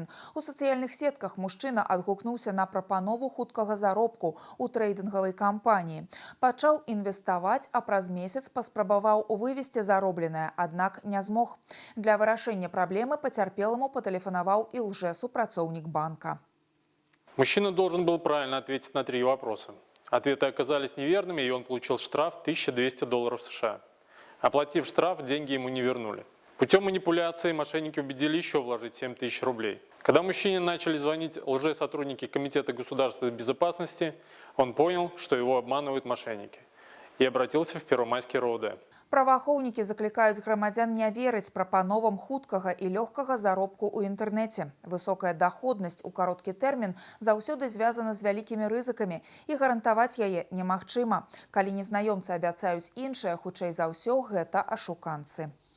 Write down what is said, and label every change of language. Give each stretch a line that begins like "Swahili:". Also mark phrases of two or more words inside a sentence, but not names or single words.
Belarusian: У сацыяльных сетках мужчына адгукнуўся на прапанову хуткага заробку ў трэйдынгавай кампаніі. Пачаў інвеставаць, а праз месяц паспрабаваў вывесці заробленае, аднак не змог. Для вырашэння праблемы пацярпеламу патэлефанаваў і лжэсупрацоўнік банка.
Russian: Мужчина должен был правильно ответить на 3 вопроса. Ответы оказались неверными, и он получил штраф $1200 США. Оплатив штраф, деньги ему не вернули. Путем манипуляции мошенники убедили еще вложить 7000 рублей. Когда мужчине начали звонить лжесотрудники Комитета государственной безопасности, он понял, что его обманывают мошенники, и обратился в Первомайский РОВД.
Belarusian: Праваахоўнікі заклікаюць грамадзян не верыць прапановам хуткага і лёгкага заробку ў інтэрнэце. Высокая даходнасць у кароткі тэрмін заўсёды звязана з вялікімі рызыкамі, і гарантаваць яе немагчыма. Калі незнаёмцы абяцаюць іншае, хутчэй за ўсё, гэта ашуканцы.